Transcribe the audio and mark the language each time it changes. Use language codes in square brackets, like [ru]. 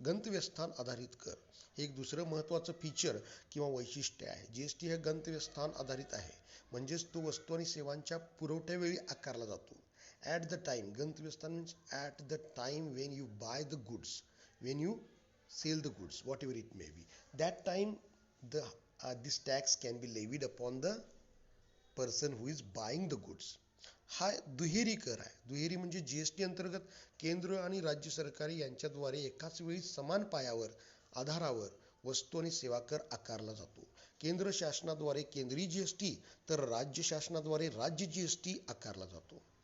[mr] गंतव्यस्थान आधारित कर हे एक दुसरं महत्त्वाचं फीचर किंवा वैशिष्ट्य आहे. जीएसटी हे गंतव्यस्थान आधारित आहे. म्हणजेच तो वस्तू आणि सेवांच्या पुरवठ्यावेळी आकारला जातो. [en] At the time, गंतव्यस्थान means at the time when you buy the goods, when you sell the goods, whatever it may be. That time, this tax can be levied upon the person who is buying the goods. [mr] हा दुहेरी कर आहे. दुहेरी म्हणजे GST अंतर्गत केंद्र आणि राज्य सरकारी यांच्याद्वारे एकाच वेळी समान आधारावर वस्तू आणि सेवा कर आकारला जातो. केंद्र शासनाद्वारे केंद्रीय जीएसटी तर राज्य शासनाद्वारे राज्य जीएसटी आकारला जातो.